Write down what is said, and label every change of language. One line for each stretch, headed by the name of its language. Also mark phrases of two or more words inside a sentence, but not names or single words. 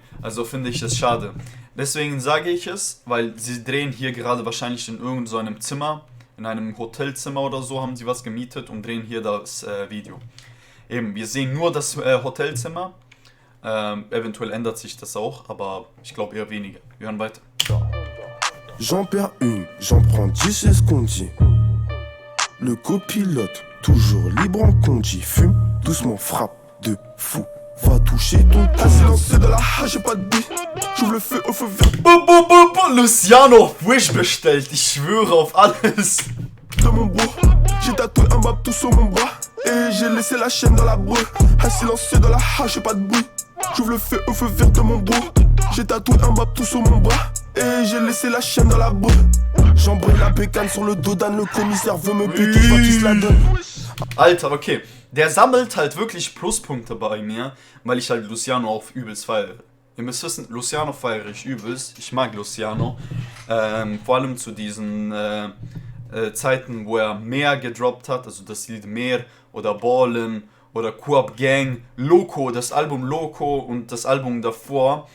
German: Also finde ich es schade. Deswegen sage ich es, weil sie drehen hier gerade wahrscheinlich in irgendeinem Zimmer, in einem Hotelzimmer oder so haben sie was gemietet und drehen hier das Video. Eben, wir sehen nur das Hotelzimmer. Eventuell ändert sich das auch, aber ich glaube eher weniger. Wir hören weiter.
French: J'en perds une, j'en prends 10, c'est ce qu'on dit. Le copilote, toujours libre en conduit. Fume, doucement, frappe de fou. Va toucher ton cou. Silencieux de la hache, j'ai pas de bruit. J'ouvre le feu au feu vert.
German: Luciano auf Wish bestellt, ich schwöre auf alles.
French: De mon bro, j'ai tatoué un bab tout sur mon bras. Et j'ai laissé la chaîne dans la breu. Un silencieux de la hache, j'ai pas de bruit. J'ouvre le feu au feu vert de mon bro. J'ai tatoué un bab tout sur mon bras. Et j'ai laissé la chaîne dans la breu. J'embraye la bécane sur le dos d'Anne. Le commissaire veut me péter, je vois qu'il se la donne.
German: Alter, okay. Der sammelt halt wirklich Pluspunkte bei mir, weil ich halt Luciano auch übelst feiere. Ihr müsst wissen, Luciano feiere ich übelst. Ich mag Luciano. Vor allem zu diesen Zeiten, wo er mehr gedroppt hat. Also das Lied Mehr oder Ballin oder Coop Gang, Loco, das Album Loco und das Album davor.